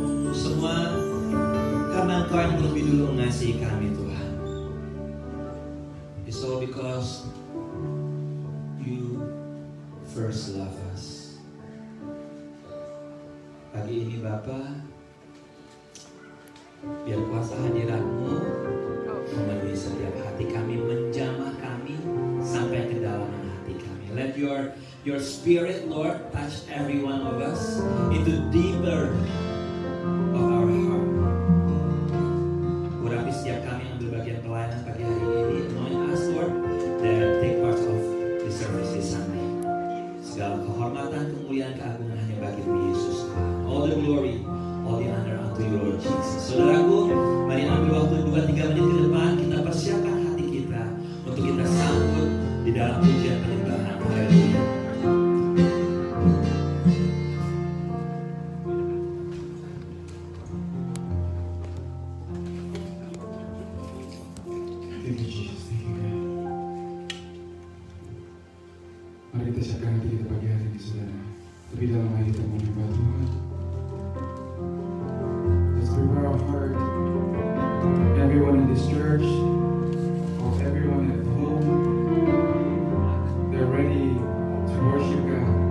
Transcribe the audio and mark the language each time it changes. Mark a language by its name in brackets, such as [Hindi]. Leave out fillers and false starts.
[Indonesian] Semua karena Engkau yang lebih dulu mengasihi kami, Tuhan. [English] It's all because You first love us. [Indonesian] Pagi ini Bapa, biar kuasa hadirat-Mu memenuhi setiap hati kami, menjamah kami sampai ke dalam hati kami. [English] Let your spirit, Lord, touch every one of us into deeper of our heart. [Indonesian] Urapi setiap kami yang berbagian pelayanan pagi hari ini. [English] Anoint us, Lord, that take part of the service this Sunday. [Indonesian] Segala kehormatan, kemuliaan, keagungan hanya bagi-Mu Yesus Tuhan. [English] All the glory, all the honor unto You, Lord Jesus. [Indonesian] Saudaraku, mari ambil waktu 2-3 menit ke depan, kita persiapkan hati kita untuk kita sambut di dalam pujian penyembahan. Haleluya. [English] Thank you, Jesus. Thank you, God. [Indonesian] Mari kita siapkan hati kita pagi hari ini, saudara. Lebih dalam lagi kita menyembah Tuhan. [English] Let's prepare our heart. Everyone in this church, or everyone at home, they're ready to worship God.